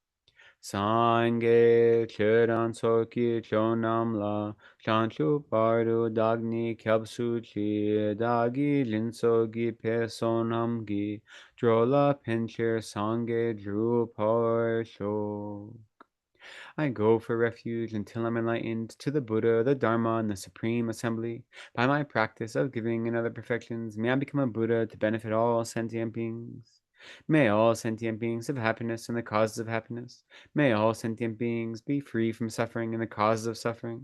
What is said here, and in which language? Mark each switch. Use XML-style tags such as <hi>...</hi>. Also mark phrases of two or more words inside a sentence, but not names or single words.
<bo>སངས་རྒྱས་ཆོས་དང་ཚོགས་ཀྱི་མཆོག་རྣམས་ལ། བྱང་ཆུབ་བར་དུ་བདག་ནི་སྐྱབས་སུ་མཆི། བདག་གིས་སྦྱིན་སོགས་བགྱིས་པའི་བསོད་ནམས་ཀྱིས། འགྲོ་ལ་ཕན་ཕྱིར་སངས་རྒྱས་འགྲུབ་པར་ཤོག.</bo> <en>I go for refuge until I'm enlightened to the Buddha, the Dharma, and the Supreme Assembly. By my practice of giving and other perfections, may I become a Buddha to benefit all sentient beings. May all sentient beings have happiness and the causes of happiness. May all sentient beings be free from suffering and the causes of suffering.</en>